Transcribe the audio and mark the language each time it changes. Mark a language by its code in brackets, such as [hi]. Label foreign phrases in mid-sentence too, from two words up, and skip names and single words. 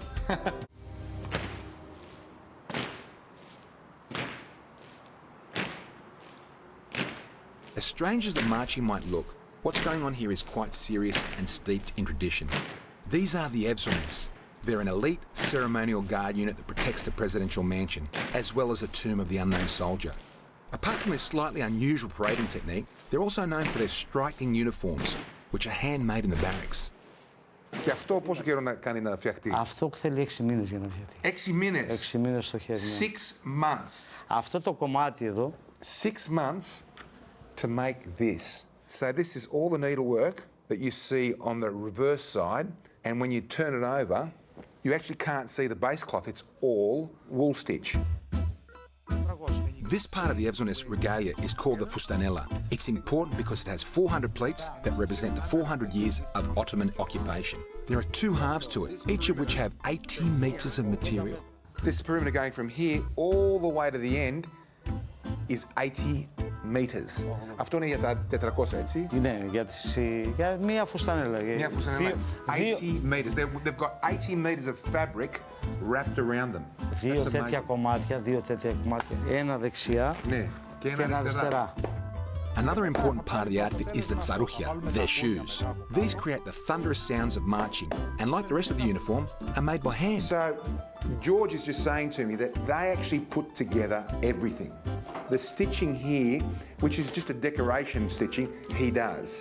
[en] As strange as the marching might look, what's going on here is quite serious and steeped in tradition. These are the Evzones. They're an elite ceremonial guard unit that protects the presidential mansion, as well as the tomb of the unknown soldier. Apart from their slightly unusual parading technique, they're also known for their striking uniforms, which are handmade in the barracks. [el] Και αυτό πόσο καιρό να κάνει να φτιαχτεί? Αυτό θέλει 6 μήνες για να φτιαχτεί. 6 μήνες. 6 μήνες στο χέρι. [en] 6 months. [el] Αυτό το κομμάτι εδώ. [en] 6 months to make this. So this is all the needlework that you see on the reverse side, and when you turn it over, you actually can't see the base cloth. It's all wool stitch. This part of the Evzones regalia is called the fustanella. It's important because it has 400 pleats that represent the 400 years of Ottoman occupation. There are 2 halves to it, each of which have 18 metres of material. This perimeter going from here all the way to the end is 80 metres. [el] Αυτό είναι για τα 400, έτσι? Ναι, για μία φουστανέλα. Μια φουστανέλα. 80 metres. [en] They've got 80 metres of fabric wrapped around them. [el] Δύο τέτοια κομμάτια, ένα δεξιά Ναι, και ένα αριστερά. [en] Another important part of the outfit is the tsarouchia, their shoes. These create the thunderous sounds of marching, and like the rest of the uniform, are made by hand. So, George is just saying to me that they actually put together everything. The stitching here, which is just a decoration stitching, he does.